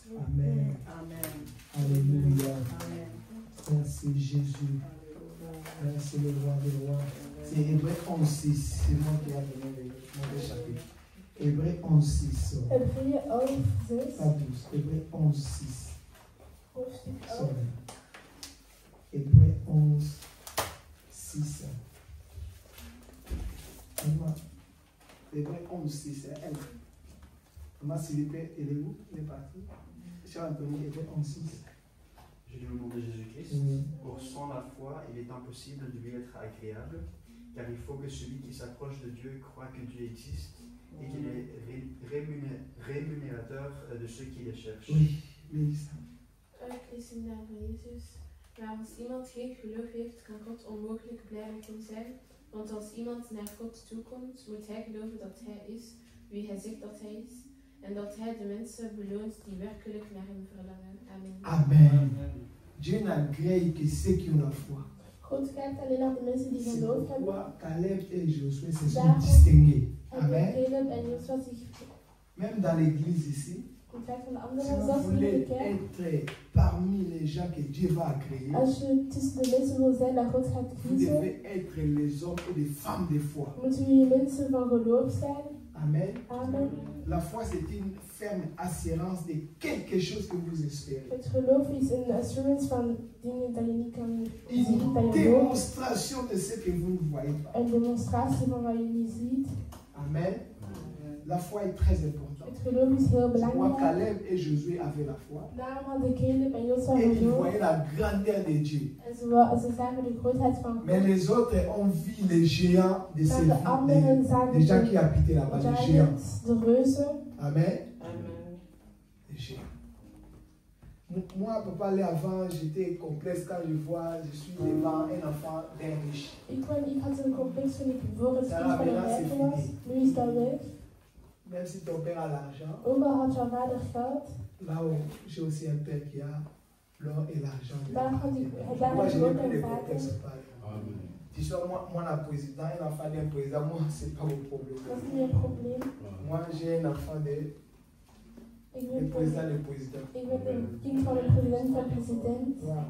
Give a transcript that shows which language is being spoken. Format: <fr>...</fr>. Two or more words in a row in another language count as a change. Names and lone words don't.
<fr>Amen. Amen. Alléluia. Amen. Merci Jésus. Merci le roi des rois. C'est Hébreux 11, 6. C'est moi qui ai donné le mauvais chapitre. Hébreux 11, 6.</fr> <nl>Hebreeën 11, 6.</nl> <fr>Pas 12. Hébreux 11, 6.</fr> <nl>Hoofdstuk 11. Sorry.</nl> <fr>Hébreux 11, 6. Hébreux 11, 6. Elle. Maman, s'il vous plaît, il est où? Il est parti. Cher Anthony, Hébreux 11, 6. Je lis au nom de Jésus-Christ. Oui. Pour sans la foi, il est impossible de lui être agréable, car il faut que celui qui s'approche de Dieu croit que Dieu existe et qu'il est rémunérateur de ceux qui le cherchent. Oui, Lisa.</fr> <nl>Ik lees in de naam van Jezus. Maar als iemand geen geloof heeft, kan God onmogelijk blij met hem zijn. Want als iemand naar God toekomt, moet hij geloven dat hij is wie hij zegt dat hij is. En dat hij de mensen beloont die werkelijk naar hem verlangen. Amen. Amen.</nl> <fr>Dieu n'agrée que ceux qui ont la foi.</fr> <nl>God kijkt alleen naar de mensen die</nl> <fr>C'est</fr> <nl>geloof hebben.</nl> <fr>pourquoi Caleb et Josué se sont</fr> <nl>Daarom</nl> <fr>distingués.</fr> <nl>hebben Amen. Caleb en Joshua zich</nl> <fr>Même dans l'église ici,</fr> <nl>in feite van de</nl> <fr>si</fr> <nl>andere</nl> <fr>vous</fr> <nl>zelfs in de</nl> <fr>voulez</fr> <nl>kerk.</nl> <fr>être parmi les gens que Dieu va créer,</fr> <nl>Als je tussen de mensen wil zijn dat God gaat</nl> <fr>vous</fr> <nl>kiezen,</nl> <fr>devez être les hommes et les femmes de foi.</fr> <nl>moeten jullie mensen van geloof zijn. Amen. Amen.</nl> <fr>La foi, c'est une ferme assurance de quelque chose que vous espérez.</fr> <nl>Het geloof is een assurance van dingen dat je niet kan zien,</nl> <fr>Une</fr> <nl>dat je gelooft.</nl> <fr>démonstration de ce que vous ne voyez pas.</fr> <nl>Een demonstratie van wat je niet ziet. Amen.</nl> <fr>La foi est très importante.</fr> <nl>Het geloof is heel</nl> <fr>Moi,</fr> <nl>belangrijk.</nl> <fr>Caleb et Josué avaient la foi.</fr> <nl>Daarom hadden Caleb en Joshua</nl> <fr>Et ils</fr> <nl>geloof.</nl> <fr>voyaient la grandeur de Dieu.</fr> <nl>En ze zagen de grootheid van</nl> <fr>Mais</fr> <nl>God.</nl> <fr>les autres ont vu les géants de ces</fr> <nl>Maar de anderen</nl> <fr>villes,</fr> <nl>zagen</nl> <fr>les gens qui habitaient là-bas, les géants.</fr> <nl>de reuzen. Amen. Amen.</nl> <fr>Les géants. Moi, papa, aller avant, j'étais complexe quand je vois, je suis devant un enfant d'un riche.</fr> <nl>Ik had een complex toen ik voor het Ja, kind van een helaas rijke is was.</nl> <fr>fini.</fr> <nl>Nu is dat weg.</nl> <fr>Même si ton père a l'argent,</fr> <nl>Ook al had jouw vader geld,</nl> <fr>là où j'ai aussi un père qui a l'or et l'argent.</fr> <nl>daar had</nl> <fr>Moi,</fr> <nl>ik</nl> <fr>je n'ai</fr> <nl>ook</nl> <fr>plus de</fr> <nl>een vader.</nl> <fr>complexe par Tu sais, moi, la président, un enfant d'un président, moi, c'est pas mon problème.</fr> <nl>Dat is niet een probleem.</nl> <fr>Moi, j'ai un enfant de</fr> <nl>Ik</nl> <fr>le</fr> <nl>ben</nl> <fr>président, le président.</fr> <nl>een kind van een president van president. Wow.</nl>